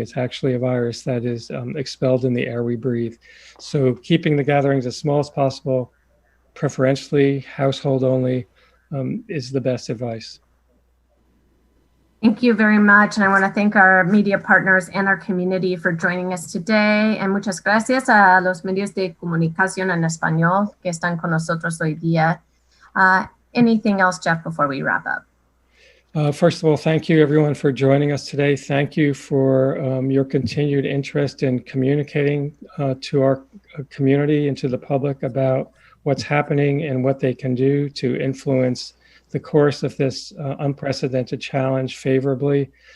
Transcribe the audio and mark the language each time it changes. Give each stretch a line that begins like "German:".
English: It's actually a virus that is expelled in the air we breathe. So keeping the gatherings as small as possible, preferentially household only, is the best advice. Thank you very much. And I want to thank our media partners and our community for joining us today. And
Spanish: muchas gracias a los medios de comunicación en español que están con nosotros hoy día.
English: Anything else, Jeff, before we wrap up? First of all, thank you everyone for joining us today. Thank you for your continued interest in communicating to our community and to the public about what's happening and what they can do to influence the course of this unprecedented challenge favorably.